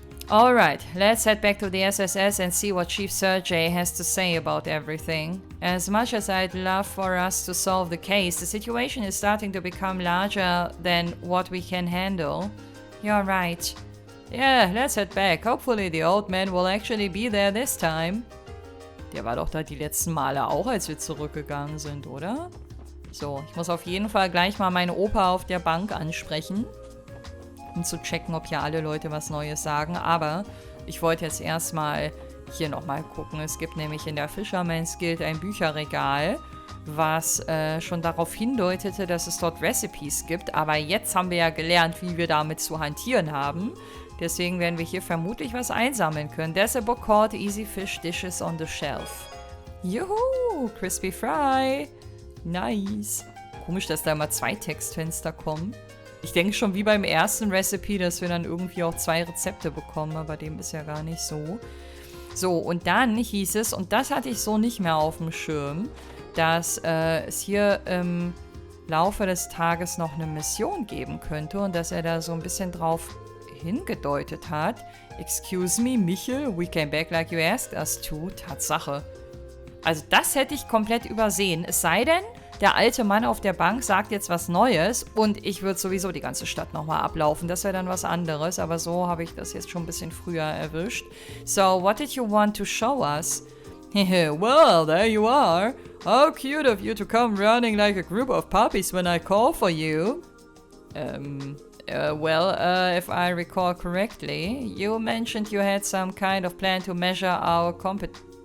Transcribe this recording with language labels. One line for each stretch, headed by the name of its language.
English: Alright, let's head back to the SSS and see what Chief Sergey has to say about everything. As much as I'd love for us to solve the case, the situation is starting to become larger than what we can handle. You're right. Yeah, let's head back. Hopefully the old man will actually be there this time.
German: Der war doch da die letzten Male auch, als wir zurückgegangen sind, oder? So, ich muss auf jeden Fall gleich mal meine Opa auf der Bank ansprechen, um zu checken, ob hier alle Leute was Neues sagen. Aber ich wollte jetzt erstmal hier nochmal gucken. Es gibt nämlich in der Fisherman's Guild ein Bücherregal, was schon darauf hindeutete, dass es dort Recipes gibt. Aber jetzt haben wir ja gelernt, wie wir damit zu hantieren haben. Deswegen werden wir hier vermutlich was einsammeln können.
English: There's a book called Easy Fish Dishes on the Shelf.
German: Juhu, Crispy Fry.
English: Nice.
German: Komisch, dass da immer 2 Textfenster kommen. Ich denke schon wie beim ersten Recipe, dass wir dann irgendwie auch 2 Rezepte bekommen, aber dem ist ja gar nicht so. So, und dann hieß es, und das hatte ich so nicht mehr auf dem Schirm, dass es hier im Laufe des Tages noch eine Mission geben könnte und dass er da so ein bisschen drauf hingedeutet hat.
English: Excuse me, Michel, we came back like you asked us to.
German: Tatsache. Also das hätte ich komplett übersehen. Es sei denn, der alte Mann auf der Bank sagt jetzt was Neues und ich würde sowieso die ganze Stadt nochmal ablaufen. Das wäre dann was anderes, aber so habe ich das jetzt schon ein bisschen früher erwischt.
English: So, what did you want to show us? Well, there you are. How cute of you to come running like a group of puppies when I call for you. If I recall correctly, you mentioned you had some kind of plan to measure our Kompetenz.